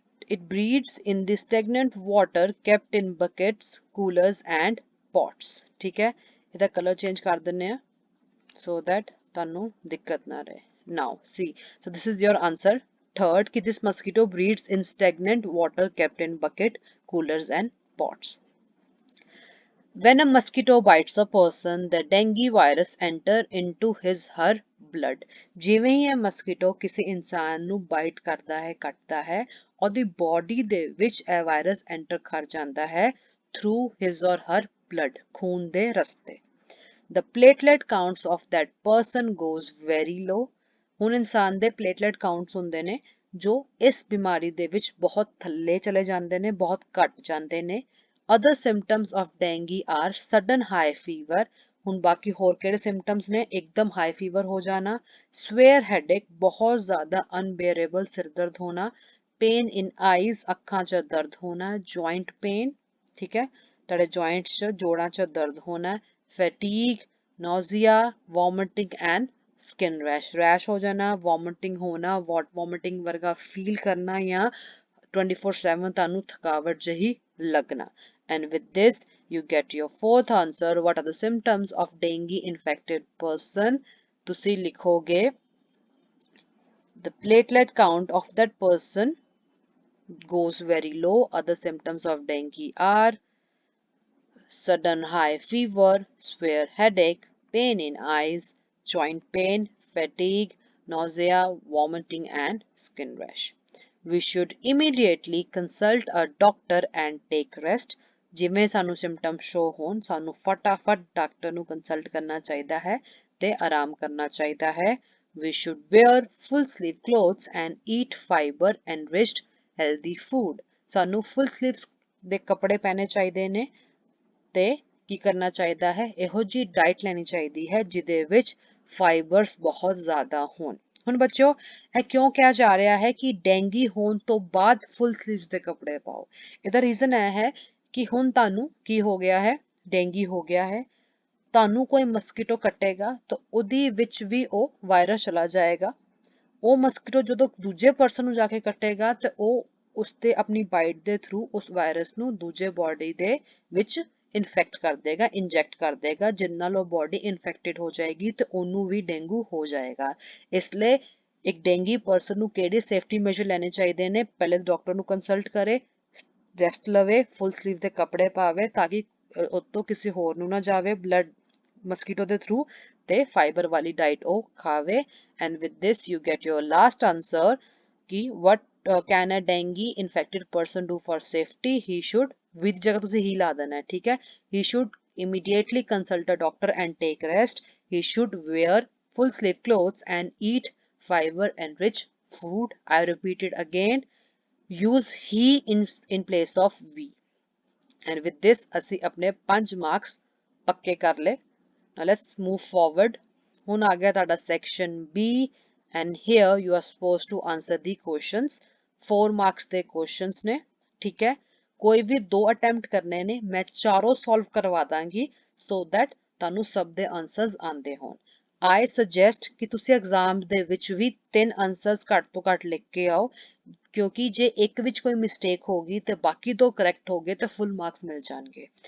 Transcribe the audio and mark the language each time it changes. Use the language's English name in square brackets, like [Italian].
[English] it breeds in the stagnant water kept in buckets coolers and pots [Punjabi] ਠੀਕ ਹੈ ਇਹਦਾ colour change ਕਰ ਦਿੰਨੇ ਆ [English] so that [Punjabi] ਤੁਹਾਨੂੰ ਦਿੱਕਤ ਨਾ ਰਹੇ [English] now see so this is your answer third कि this mosquito breeds in stagnant water kept in bucket coolers and pots When a mosquito bites a person, the dengue virus enter into his her blood. [Punjabi] ਜਿਵੇਂ ਹੀ ਇਹ mosquito ਕਿਸੇ ਇਨਸਾਨ ਨੂੰ bite ਕਰਦਾ ਹੈ ਕੱਟਦਾ ਹੈ ਉਹਦੀ ਬੋਡੀ ਦੇ ਵਿੱਚ ਇਹ ਵਾਇਰਸ ਐਂਟਰ ਕਰ ਜਾਂਦਾ ਹੈ [English] through his or her blood [Punjabi] ਖੂਨ ਦੇ ਰਸਤੇ [English] The platelet counts of that person goes very low. [Punjabi] ਹੁਣ ਇਨਸਾਨ ਦੇ ਪਲੇਟਲੇਟ ਕਾਊਂਟਸ ਹੁੰਦੇ ਨੇ ਜੋ ਇਸ ਬਿਮਾਰੀ ਦੇ ਵਿੱਚ ਬਹੁਤ ਥੱਲੇ ਚਲੇ ਜਾਂਦੇ ਨੇ ਬਹੁਤ ਘਟ ਜਾਂਦੇ ਨੇ [English] Other symptoms of dengue are sudden high fever. [Punjabi] ਹੁਣ ਬਾਕੀ ਹੋਰ ਕਿਹੜੇ symptoms ਨੇ ਇੱਕਦਮ high fever ਹੋ ਜਾਣਾ severe headache ਬਹੁਤ ਜ਼ਿਆਦਾ unbearable ਸਿਰ ਦਰਦ ਹੋਣਾ [English] pain in eyes [Punjabi] ਅੱਖਾਂ 'ਚ ਦਰਦ ਹੋਣਾ [English] joint pain [Punjabi] ਠੀਕ ਹੈ ਤੁਹਾਡੇ ਜੁਆਇੰਟਸ 'ਚ ਜੋੜਾਂ 'ਚ ਦਰਦ ਹੋਣਾ, [English] fatigue, nausea, vomiting and skin rash, [Punjabi] rash ਹੋ ਜਾਣਾ, vomiting ਹੋਣਾ, vomiting ਵਰਗਾ ਫੀਲ ਕਰਨਾ ਜਾਂ 24/7 ਤੁਹਾਨੂੰ ਥਕਾਵਟ ਜਿਹੀ ਲੱਗਣਾ। [English] And with this you get your fourth answer. What are the symptoms of dengue infected person? [Punjabi] ਤੁਸੀਂ ਲਿਖੋਗੇ [English] the platelet count of that person goes very low. Other symptoms of dengue are sudden high fever, severe headache, pain in eyes, joint pain, fatigue, nausea, vomiting and skin rash. We should immediately consult a doctor and take rest. [Punjabi] ਜਿਵੇਂ ਸਾਨੂੰ symptoms show ਹੋਣ ਸਾਨੂੰ ਫਟਾਫਟ doctor ਨੂੰ consult ਕਰਨਾ ਚਾਹੀਦਾ ਹੈ ਤੇ ਆਰਾਮ ਕਰਨਾ ਚਾਹੀਦਾ ਹੈ। [English] We should wear full sleeve clothes and eat fiber enriched healthy food. [Punjabi] ਸਾਨੂੰ full sleeves ਦੇ ਕੱਪੜੇ ਪਹਿਨੇ ਚਾਹੀਦੇ ਨੇ ਤੇ ਕੀ ਕਰਨਾ ਚਾਹੀਦਾ ਹੈ, ਇਹੋ ਜੀ ਡਾਈਟ ਲੈਣੀ ਚਾਹੀਦੀ ਹੈ ਜਿਹਦੇ ਵਿੱਚ ਫਾਈਬਰਸ ਬਹੁਤ ਜ਼ਿਆਦਾ ਹੋਣ। ਹੁਣ ਬੱਚਿਓ ਇਹ ਕਿਉਂ ਕਿਹਾ ਜਾ ਰਿਹਾ ਹੈ ਕਿ ਡੈਂਗੀ ਹੋਣ ਤੋਂ ਬਾਅਦ ਫੁੱਲ ਸਲੀਵਸ ਦੇ ਕੱਪੜੇ ਪਾਓ? ਇਹਦਾ ਰੀਜ਼ਨ ਇਹ ਹੈ ਕਿ ਹੁਣ ਤੁਹਾਨੂੰ ਕੀ ਹੋ ਗਿਆ ਹੈ, ਡੈਂਗੀ ਹੋ ਗਿਆ ਹੈ, ਤੁਹਾਨੂੰ ਕੋਈ ਮਸਕੀਟੋ ਕੱਟੇਗਾ ਤਾਂ ਉਹਦੀ ਵਿੱਚ ਵੀ ਉਹ ਵਾਇਰਸ ਚਲਾ ਜਾਏਗਾ। ਉਹ ਮਸਕੀਟੋ ਜਦੋਂ ਦੂਜੇ ਪਰਸਨ ਨੂੰ ਜਾ ਕੇ ਕੱਟੇਗਾ ਤੇ ਉਹ ਉਸਤੇ ਆਪਣੀ ਬਾਈਟ ਦੇ ਥਰੂ ਉਸ ਵਾਇਰਸ ਨੂੰ ਦੂਜੇ ਬੋਡੀ ਦੇ ਵਿੱਚ ਇਨਫੈਕਟ ਕਰ ਦੇਗਾ, ਇੰਜੈਕਟ ਕਰ ਦੇਗਾ, ਜਿਸ ਨਾਲ ਉਹ ਬੋਡੀ ਇਨਫੈਕਟਡ ਹੋ ਜਾਏਗੀ ਤੇ ਉਹਨੂੰ ਵੀ ਡੇਂਗੂ ਹੋ ਜਾਏਗਾ। ਇਸ ਲਈ ਇੱਕ ਡੇਂਗੀ ਪਰਸਨ ਨੂੰ ਕਿਹੜੇ ਸੇਫਟੀ ਮੈਜਰ ਲੈਣੇ ਚਾਹੀਦੇ ਨੇ? ਪਹਿਲੇ ਡਾਕਟਰ ਨੂੰ ਕੰਸਲਟ ਕਰੇ, ਰੈਸਟ ਲਵੇ, ਫੁੱਲ ਸਲੀਵ ਦੇ ਕੱਪੜੇ ਪਾਵੇ ਤਾਂ ਕਿ ਉਤੋਂ ਕਿਸੇ ਹੋਰ ਨੂੰ ਨਾ ਜਾਵੇ ਬਲੱਡ ਮਸਕੀਟੋ ਦੇ ਥਰੂ, ਤੇ ਫਾਈਬਰ ਵਾਲੀ ਡਾਈਟ ਉਹ ਖਾਵੇ। [English] And with this you get your last answer ਕਿ what can a dengue infected person do for safety? He should, with [Punjabi] ਜਗ੍ਹਾ ਤੁਸੀਂ ਹੀ ਲਾ ਦੇਣਾ ਹੈ, ਠੀਕ ਹੈ? [English] He should immediately consult a doctor and take rest. He should wear full sleeve clothes and eat fiber enriched food. I repeat it again. Use he in place of we. And with this [Punjabi] ਅਸੀਂ ਆਪਣੇ 5 marks ਪੱਕੇ ਕਰ ਲਏ। [English] Now let's move forward. [Punjabi] ਹੁਣ ਆ ਗਿਆ ਤੁਹਾਡਾ [English] section B and here you are supposed to answer the questions. [Punjabi] 4 marks ਦੇ questions ਨੇ, ਠੀਕ ਹੈ? ਕੋਈ ਵੀ 2 attempt ਕਰਨੇ ਨੇ, ਮੈਂ ਚਾਰੋਂ solve ਕਰਵਾ ਦਾਂਗੀ [English] so that [Punjabi] ਤੁਹਾਨੂੰ ਸਭ ਦੇ answers ਆਉਂਦੇ ਹੋਣ। [English] I suggest [Punjabi] ਕਿ ਤੁਸੀਂ exam ਦੇ ਵਿੱਚ ਵੀ 3 answers ਘੱਟ ਤੋਂ ਘੱਟ ਲਿਖ ਕੇ ਆਓ, ਕਿਉਂਕਿ ਜੇ ਇੱਕ ਵਿੱਚ ਕੋਈ ਮਿਸਟੇਕ ਹੋ ਗਈ ਤੇ ਬਾਕੀ 2 ਕਰੈਕਟ ਹੋ ਗਏ ਤੇ ਫੁੱਲ ਮਾਰਕਸ ਮਿਲ ਜਾਣਗੇ।